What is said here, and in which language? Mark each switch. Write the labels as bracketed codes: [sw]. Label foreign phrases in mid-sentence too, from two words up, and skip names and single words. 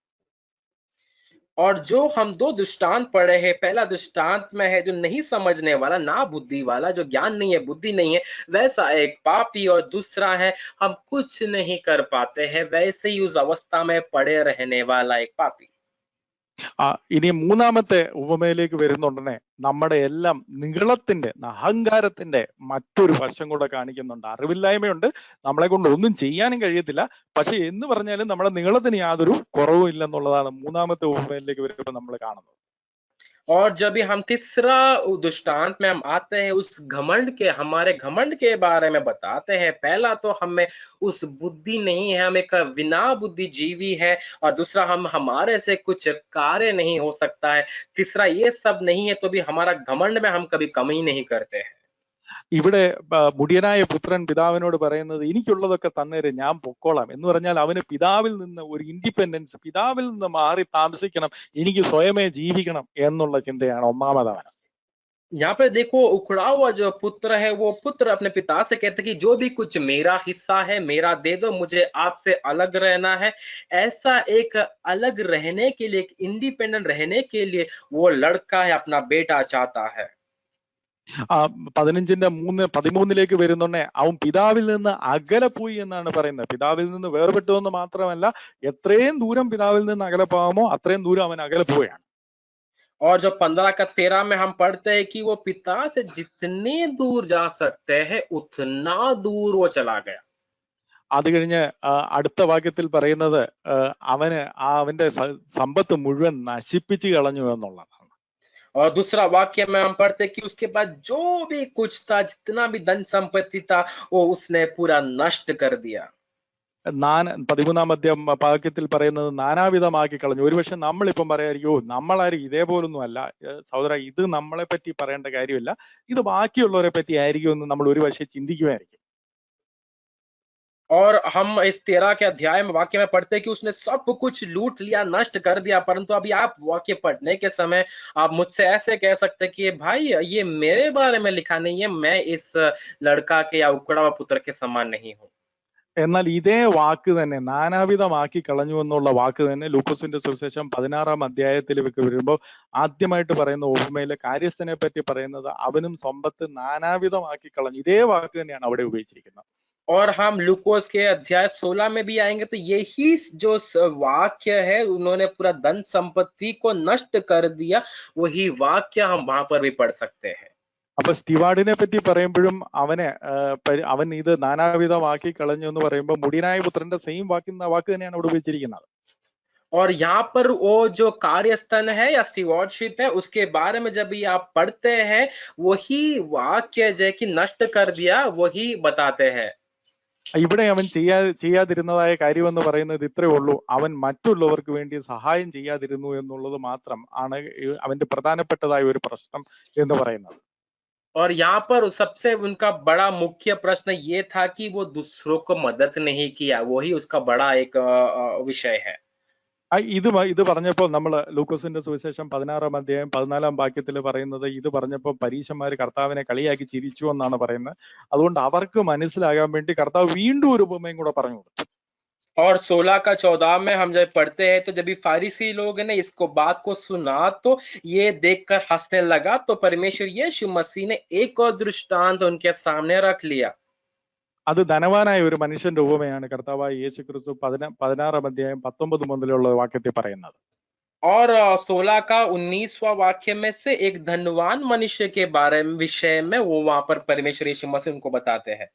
[hi] और जो हम 2 दृष्टांत पढ़े हैं, पहला दृष्टांत में है जो नहीं समझने वाला, ना बुद्धि वाला, जो ज्ञान नहीं है, बुद्धि नहीं है, वैसा एक पापी, और दूसरा है हम कुछ नहीं कर पाते हैं, वैसे ही उस अवस्था में पड़े रहने वाला एक पापी. [ml] ഇനി മൂന്നാമത്തെ ഉപമയിലേക്ക് വരുന്നുടനെ നമ്മുടെ എല്ലാം നിഗളത്തിന്റെ, അഹങ്കാരത്തിന്റെ മറ്റൊരു വശം കൂടെ കാണിക്കുന്നുണ്ട്. അറിവില്ലായ്മയുണ്ട്, നമ്മളെ കൊണ്ട് ഒന്നും ചെയ്യാനും കഴിയത്തില്ല, പക്ഷെ എന്ന് പറഞ്ഞാലും നമ്മുടെ നിഗളത്തിന് യാതൊരു കുറവും ഇല്ലെന്നുള്ളതാണ് മൂന്നാമത്തെ ഉപമയിലേക്ക് വരുമ്പോൾ നമ്മൾ കാണുന്നത്. [hi] और जब भी हम तीसरा दृष्टांत में हम आते हैं, उस घमंड के, हमारे घमंड के बारे में बताते हैं. पहला तो हमें उस बुद्धि नहीं है, हम एक बिना बुद्धि जीवी है, और दूसरा हमारे से कुछ कार्य नहीं हो सकता है. तीसरा ये सब नहीं है तो भी हमारा घमंड में हम कभी कमी नहीं करते हैं. [ml] ഇവിടെ മുടിയനായ പുത്രൻ പിതാവിനോട് പറയുന്നത് എനിക്കുള്ളതൊക്കെ തന്നേരെ ഞാൻ പൊക്കോളാം എന്ന് പറഞ്ഞാൽ അവന് പിതാവിൽ നിന്ന് ഒരു ഇൻഡിപെൻഡൻസ്, പിതാവിൽ നിന്ന് മാറി താമസിക്കണം, എനിക്ക് സ്വയമേ ജീവിക്കണം എന്നുള്ള ചിന്തയാണ് ഒന്നാമതവന്. [hi] यहाँ पे देखो, उखड़ा हुआ जो पुत्र है, वो पुत्र अपने पिता से कहते कि जो भी कुछ मेरा हिस्सा है मेरा दे दो, मुझे आपसे अलग रहना है. ऐसा एक अलग रहने के लिए, एक इंडिपेंडेंट रहने के लिए वो लड़का है अपना बेटा चाहता है. [ml] 15:13 വരുന്നുണ്ടേ അവൻ പിതാവിൽ നിന്ന് അകലെ പോയി എന്നാണ് പറയുന്നത്. പിതാവിൽ നിന്ന് വേർപെട്ടു എന്ന് മാത്രമല്ല, എത്രയും ദൂരം പിതാവിൽ നിന്ന് അകലെ പോകാമോ അത്രയും ദൂരം അവൻ അകലെ പോവുകയാണ്. [hi] और जो 15-13 में हम पढ़ते हैं कि वो पिता से जितने दूर जा सकते हैं उतना दूर वो चला गया. [ml] അത് കഴിഞ്ഞ് അടുത്ത വാക്യത്തിൽ പറയുന്നത് അവന്റെ സമ്പത്ത് മുഴുവൻ നശിപ്പിച്ചു കളഞ്ഞു എന്നുള്ളതാണ്. [hi] और दूसरा वाक्य में हम पढ़ते कि उसके बाद जो भी कुछ था, जितना भी धन संपत्ति था, वो उसने पूरा नष्ट कर दिया. [ml] 13-ാം വാക്യത്തിൽ പറയുന്നത് നാനാവിധമാക്കി കളഞ്ഞു. ഒരുപക്ഷെ നമ്മളിപ്പം പറയായിരിക്കും, നമ്മളാരും ഇതേപോലൊന്നും അല്ല സഹോദര, ഇത് നമ്മളെ പറ്റി പറയേണ്ട കാര്യമില്ല, ഇത് ബാക്കിയുള്ളവരെ പറ്റി ആയിരിക്കും എന്ന് നമ്മൾ ഒരുപക്ഷെ ചിന്തിക്കുമായിരിക്കും. [hi] और हम इस 13 के अध्याय में वाक्य में पढ़ते हैं कि उसने सब कुछ लूट लिया, नष्ट कर दिया। परंतु अभी आप वाक्य पढ़ने के समय आप मुझसे ऐसे कह सकते हैं कि भाई ये मेरे बारे में लिखा नहीं है, मैं इस लड़का के या उकड़ा हुआ पुत्र के समान नहीं हूं। [ml] എന്നാൽ ഇതേ വാക്ക് തന്നെ നാനാവിധമാക്കി കളഞ്ഞു എന്നുള്ള വാക്ക് തന്നെ ലൂക്കോസിന്റെ സുവിശേഷം 16-ാം അധ്യായത്തിലേക്ക് വരുമ്പോൾ ആദ്യമായിട്ട് പറയുന്ന ഉപമയിലെ കാര്യസ്ഥനെ പറ്റി പറയുന്നത് അവനും സമ്പത്ത് നാനാവിധമാക്കി കളഞ്ഞു. ഇതേ വാക്ക് തന്നെയാണ് അവിടെ ഉപയോഗിച്ചിരിക്കുന്നത്. [hi] और हम लूकोस के अध्याय 16 में भी आएंगे तो यही जो वाक्य है, उन्होंने पूरा धन संपत्ति को नष्ट कर दिया, वही वाक्य हम वहां पर भी पढ़ सकते हैं। [ml] അപ്പൊ സ്റ്റിവാർഡിനെ പറ്റി പറയുമ്പോഴും അവൻ ഇത് നാനാവിധമാക്കി കളഞ്ഞു എന്ന് പറയുമ്പോൾ മുടിയനായ പുത്രന്റെ സെയിം വാക്ക് തന്നെയാണ് അവിടെ ഉപയോഗിച്ചിരിക്കുന്നത്. [hi] और यहाँ पर वो जो कार्यस्थल है या स्टीवर्डशिप है, उसके बारे में जब भी आप पढ़ते हैं, वही वाक्य जो कि नष्ट कर दिया, वही बताते हैं। [ml] ഇവിടെ അവൻ ചെയ്യാതിരുന്നതായ കാര്യമെന്ന് പറയുന്നത് ഇത്രേ ഉള്ളൂ, അവൻ മറ്റുള്ളവർക്ക് വേണ്ടി സഹായം ചെയ്യാതിരുന്നു എന്നുള്ളത് മാത്രം ആണ് അവന്റെ പ്രധാനപ്പെട്ടതായ ഒരു പ്രശ്നം എന്ന് പറയുന്നത്. [hi] और यहाँ पर सबसे उनका बड़ा मुख्य प्रश्न ये था कि वो दूसरों को मदद नहीं किया, वही उसका बड़ा एक विषय है। [ml] ഇത് പറഞ്ഞപ്പോൾ നമ്മൾ ലൂക്കോസിന്റെ സുവിശേഷം 16-ാം അധ്യായം 14-ാം വാക്യത്തിൽ പറയുന്നത്, ഇത് പറഞ്ഞപ്പോൾ പരീശന്മാർ കർത്താവിനെ കളിയാക്കി ചിരിച്ചു എന്നാണ് പറയുന്നത്. അതുകൊണ്ട് അവർക്ക് മനസ്സിലാകാൻ വേണ്ടി കർത്താവ് വീണ്ടും ഒരു ഉപമയും കൂടെ പറഞ്ഞു കൊടുത്തു. [hi] और 16 का 14 में हम जब पढ़ते हैं तो जब भी फारिसी लोग ने इसको बात को सुना तो ये देखकर हंसने लगा, तो परमेश्वर यीशु मसीह ने एक और दृष्टांत उनके सामने रख लिया। [ml] അത് ധനവാനായ ഒരു മനുഷ്യന്റെ ഉപമയാണ് കർത്താവായ യേശു ക്രിസ്തു 16-ാം അധ്യായം 19 മുതലുള്ള വാക്യത്തിൽ പറയുന്നത്. [hi] और 16 का 19वां वाक्य में से एक धनवान मनुष्य के बारे में विषय में वो वहां पर परमेश्वर यीशु मसीह उनको बताते हैं।